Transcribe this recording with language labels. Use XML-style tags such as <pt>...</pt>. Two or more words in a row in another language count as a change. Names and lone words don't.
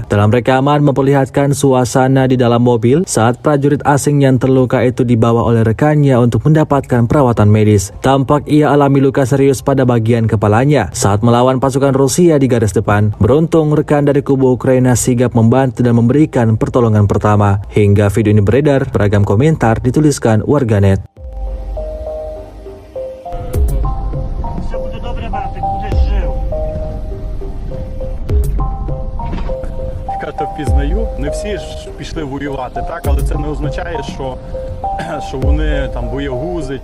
<id>Dalam rekaman memperlihatkan suasana di dalam mobil saat prajurit asing yang terluka itu dibawa oleh rekannya untuk mendapatkan perawatan medis. Tampak ia alami luka serius pada bagian kepalanya saat melawan pasukan Rusia di garis depan. Beruntung rekan dari kubu Ukraina sigap membantu dan memberikan pertolongan pertama. Hingga video ini beredar, beragam komentar dituliskan warganet.</id> <uk>Все буде добре, братик, будеш жив. Я то впізнаю, не всі ж пішли воювати, так, але це не означає, що вони там боягузи.</uk>